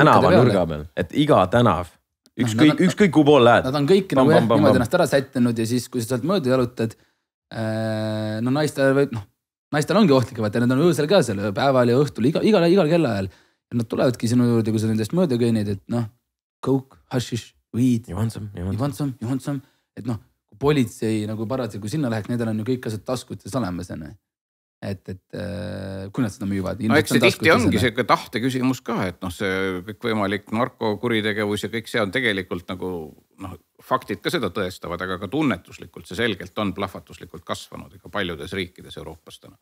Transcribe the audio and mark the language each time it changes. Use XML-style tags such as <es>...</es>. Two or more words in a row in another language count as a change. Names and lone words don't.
<et>nurga peal, et iga tänav, ükskõik kuhu pool lähed. Nad on kõik niimoodi ennast ära sättinud ja siis, kui sa sealt mööda jalutad, naistel ongi ohtlik, vaata, need on öösel ka seal päeval ja õhtul, igal kellaajal. Ja nad tulevadki sinu juurde, kui sa nendest mööda kõinid, et</et> <en>coke, hashish, weed, you want some,</en> <et>et politsei nagu parasjagu, kui sinna läheks, nendel on ju kõik asjad taskutes olemas. Et kui nad seda müüvad. Eks see tihti ongi see tahte küsimus ka, et see kõik võimalik narkokuritegevus ja kõik see on tegelikult nagu faktid ka seda tõestavad, aga ka tunnetuslikult see selgelt on plahvatuslikult kasvanud ega paljudes riikides Euroopas täna.</et>